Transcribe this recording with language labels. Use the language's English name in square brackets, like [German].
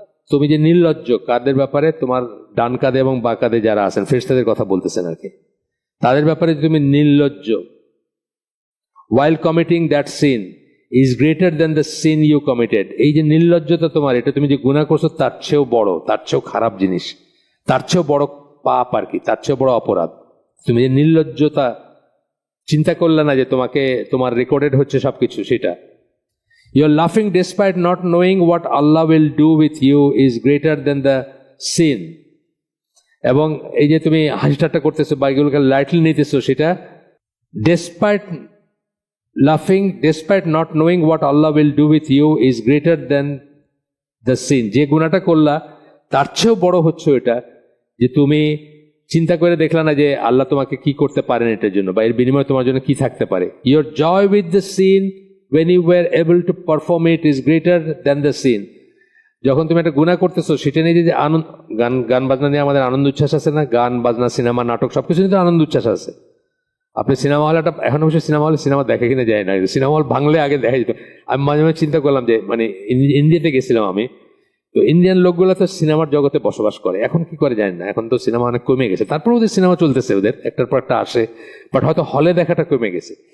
[Bangla] তুমি যে নির্লজ্জ কাদের ব্যাপারে, তোমার ডান কাঁধে এবং বাঁ কাঁধে যারা আছেন, ফেরেশতাদের কথা বলতেছেন আর কি, তাদের ব্যাপারে তুমি নির্লজ্জ। [English] while committing that sin is greater than the sin you committed. [Bangla] এই যে নির্লজ্জতা তোমার, এটা তুমি যে গুনাহ করছো তার চেয়েও বড়, তার চেয়েও খারাপ জিনিস, তার চেয়েও বড় পাপ আর কি, তার চেয়েও বড় অপরাধ। তুমি যে নির্লজ্জতা চিন্তা করলে না যে তোমাকে, তোমার রেকর্ডেড হচ্ছে সবকিছু, সেটা। [English] You're laughing despite not knowing what Allah will do with you is greater than the sin. [Bangla] এবং এই যে তুমি হাসি ঠাট্টা করতেছো বা এগুলোকে লাইটলি নিতেছো, সেটা [English] despite laughing despite not knowing what Allah will do with you is greater than the sin. [Bangla] যে গুনাহটা করলা তার চেয়েও বড় হচ্ছে এটা, যে তুমি চিন্তা করে দেখলা না যে আল্লাহ তোমাকে কি করতে পারেন এটার জন্য, বা এর বিনিময়ে তোমার জন্য কি থাকতে পারে। [English] Your joy with the sin when you were able to perform it is greater than the sin. [Bangla] যখন তুমি একটা গুনাহ করতেছো সেটা নিয়ে যে আনন্দ, গান বাজনা নিয়ে আমাদের আনন্দ উচ্ছ্বাস আছে না, গান বাজনা, সিনেমা, নাটক, সবকিছু নিয়ে আনন্দ উচ্ছ্বাস আছে। আপনি সিনেমা হলটা, এখন অবশ্যই সিনেমা হলে সিনেমা দেখে কিনা যায় না, সিনেমা হল ভাঙলে আগে দেখা যেত। আমি মাঝে মাঝে চিন্তা করলাম যে, মানে ইন্ডিয়াতে গেছিলাম আমি, তো ইন্ডিয়ান লোকগুলো তো সিনেমার জগতে বসবাস করে, এখন কি করে জানি না, এখন তো সিনেমা অনেক কমে গেছে, তারপর ওদের সিনেমা চলতেছে, ওদের একটার পর একটা আসে, বাট হয়তো হলে দেখাটা কমে গেছে।